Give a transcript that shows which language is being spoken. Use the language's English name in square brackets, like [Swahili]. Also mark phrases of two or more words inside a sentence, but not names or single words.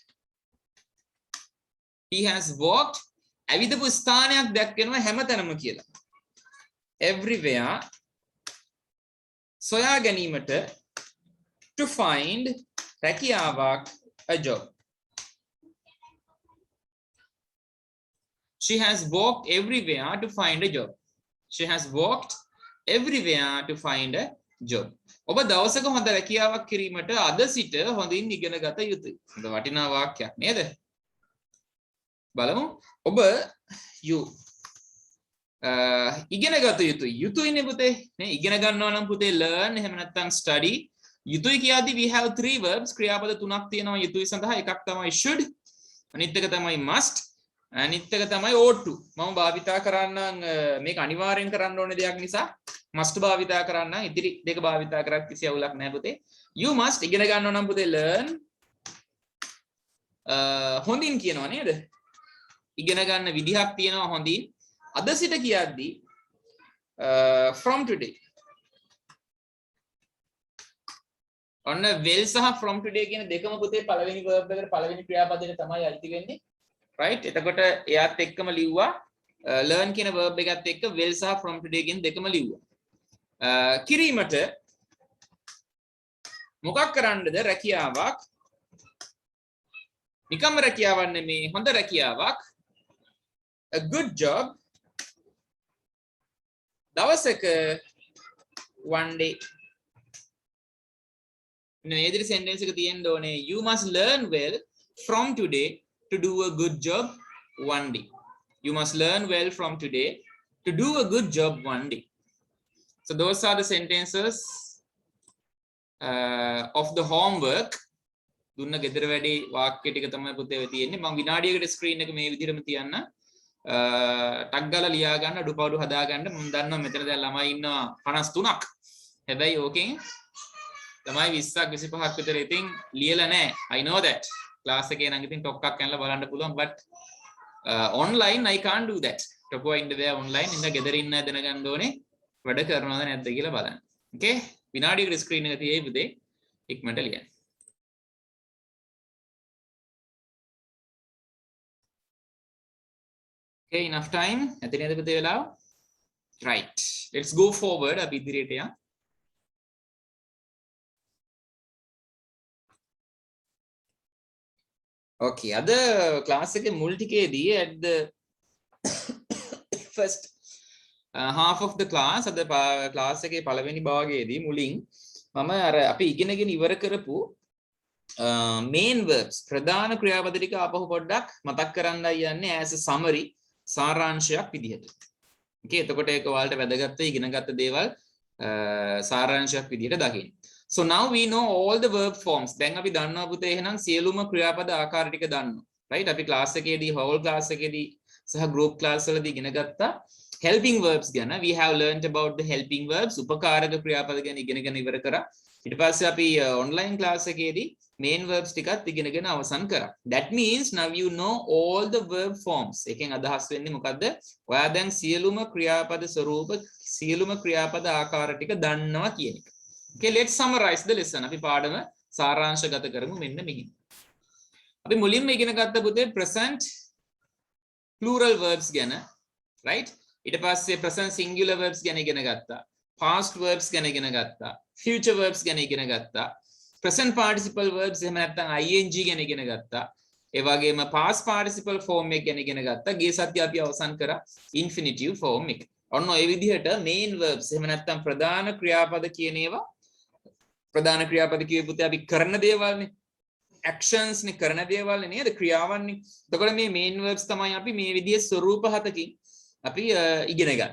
[English] he has walked [Sinhala] ඇවිදපු ස්ථානයක් දැක්වෙනවා හැමතැනම කියලා everywhere සොයා ගැනීමට [English] to find [Sinhala] රැකියාවක් [English] a job she has walked everywhere to find a job she has walked everywhere to find a job [Sinhala] ඔබ දවසක හොඳ රැකියාවක් කිරීමට අද සිට හොඳින් ඉගෙන ගත යුතුයි හොඳ වටිනා වාක්‍යයක් නේද බලමු ඔබ you ඉගෙන ගත යුතුයිනේ පුතේ නේ ඉගෙන ගන්නවා නම් පුතේ learn එහෙම නැත්නම් study යුතුයි කියද්දි [English] we have three verbs [Sinhala] ක්‍රියාපද තුනක් තියෙනවා යුතුයි සඳහා එකක් තමයි should අනිත් එක තමයි must අනිත් එක තමයි [English] ought to [Sinhala] මම භාවිතා කරන්නම් මේක අනිවාර්යෙන් කරන්න ඕනේ දෙයක් නිසා must භාවිතා කරන්නම් ඉතිරි දෙක භාවිතා කරක් කිසි අවුලක් නැහැ පුතේ [English] you must [Sinhala] ඉගෙන ගන්නවා නම් පුතේ learn හොඳින් කියනවා නේද ඉගෙන ගන්න විදිහක් තියෙනවා හොඳින් අද සිට කියද්දි [English] from today [Sinhala] ඔන්න will සහ [English] from today [Sinhala] කියන දෙකම පුතේ පළවෙනි verb එකට පළවෙනි ක්‍රියාපදයට තමයි අයිති වෙන්නේ right එතකොට එයාත් එක්කම ලිව්වා learn කියන verb එකත් එක්ක will සහ [English] from today [Sinhala] කියන දෙකම ලිව්වා කිරීමට මොකක් කරන්නද රැකියාවක් නිකම්ම රැකියාවක් නෙමේ හොඳ රැකියාවක් [English] a good job [Sinhala] දවසක [English] one day [Sinhala] මේ විදිහට sentence එක තියෙන්න ඕනේ [English] you must learn well from today to do a good job one day you must learn well from today to do a good job one day so those are the sentences of the homework [Sinhala] දුන්න ගෙදර වැඩේ වාක්‍ය ටික තමයි පුතේ ඔය තියෙන්නේ මම විනාඩියකට ස්ක්‍රීන් එක මේ විදිහටම තියන්න ටක් ගාලා ලියා ගන්න අඩුපාඩු හදා ගන්න මම දන්නවා මෙතන දැන් ළමයි ඉන්නවා 53ක් හැබැයි ඕකෙන් ළමයි 20ක් 25ක් විතර ඉතින් ලියලා නැහැ [English] I know that [Sinhala] class එකේ නම් ඉතින් ටොක්ක්ක් කරලා බලන්න පුළුවන් [English] but online I can't do that [Sinhala] ටොක්වා ඉන්න බෑ online ඉන්න ගෙදර ඉන්න දැනගන්න ඕනේ වැඩ කරනවද නැද්ද කියලා බලන්න okay විනාඩියකට ස්ක්‍රීන් එක තියේයි පුතේ ඉක්මනට ලියන්න [English] okay enough time [Sinhala] ඇති නේද පුතේ වෙලාව [English] right let's go forward [Sinhala] අපි ඉදිරියට යමු okay අද class එකේ මුල් ටිකේදී [English] at the first half of the class [Sinhala] අද class එකේ පළවෙනි භාගයේදී මුලින් මම අර අපි ඉගෙනගෙන ඉවර කරපු [English] main verbs [Sinhala] ප්‍රධාන ක්‍රියාපද ටික ආපහු පොඩ්ඩක් මතක් කරන්නයි යන්නේ [English] as a summary [Sinhala] සාරාංශයක් විදිහට. okay එතකොට ඒක ඔයාලට වැදගත් වෙයි ඉගෙනගත්ත දේවල් සාරාංශයක් විදිහට දකින්න. [English] so now we know all the verb forms. [Sinhala] දැන් අපි දන්නවා පුතේ එහෙනම් සියලුම ක්‍රියාපද ආකාර ටික දන්නවා. right අපි class එකේදී [English] whole class [Sinhala] එකේදී සහ [English] group class [Sinhala] වලදී ඉගෙන ගත්තා [English] helping verbs [Sinhala] ගැන [English] we have learned about the helping verbs [Sinhala] උපකාරක ක්‍රියාපද ගැන ඉගෙනගෙන ඉවර කරා. ඊට පස්සේ අපි [English] online class [Sinhala] එකේදී [English] main verbs [Sinhala] ටිකත් ඉගෙනගෙන අවසන් කරා. [English] That means now you know all the verb forms. [Sinhala] එකෙන් අදහස් වෙන්නේ මොකද්ද? ඔයා දැන් සියලුම ක්‍රියාපද ස්වරූප සියලුම ක්‍රියාපද ආකාර ටික දන්නවා කියන එක. [English] Okay, let's summarize the lesson. [Sinhala] අපි පාඩම සාරාංශගත කරමු මෙන්න මෙහි. අපි මුලින්ම ඉගෙන ගත්ත පුතේ [English] present plural verbs [Sinhala] ගැන, right? ඊට පස්සේ [English] present singular verbs [Sinhala] ගැන ඉගෙන ගත්තා. [English] past verbs [Sinhala] ගැන ඉගෙන ගත්තා. [English] future verbs [Sinhala] ගැන ඉගෙන ගත්තා. [English] present participle verbs [Sinhala] එහෙම නැත්නම් ing ගැන ඉගෙන ගත්තා. ඒ වගේම [English] past participle form [Sinhala] එක ගැන ඉගෙන ගත්තා. ගිය සතියේ අපි අවසන් කරා [English] infinitive form [Sinhala] එක. ඔන්න ඔය විදිහට [English] main verbs [Sinhala] එහෙම නැත්නම් ප්‍රධාන ක්‍රියාපද කියන ඒවා ප්‍රධාන ක්‍රියාපද කියවේ පුතේ අපි කරන දේවල්නේ. actions නේ කරන දේවල්නේ නේද? ක්‍රියාවන් නේ. එතකොට මේ [English] main verbs [Sinhala] තමයි අපි මේ විදිහේ ස්වරූප හතකින් අපි ඉගෙන ගන්න.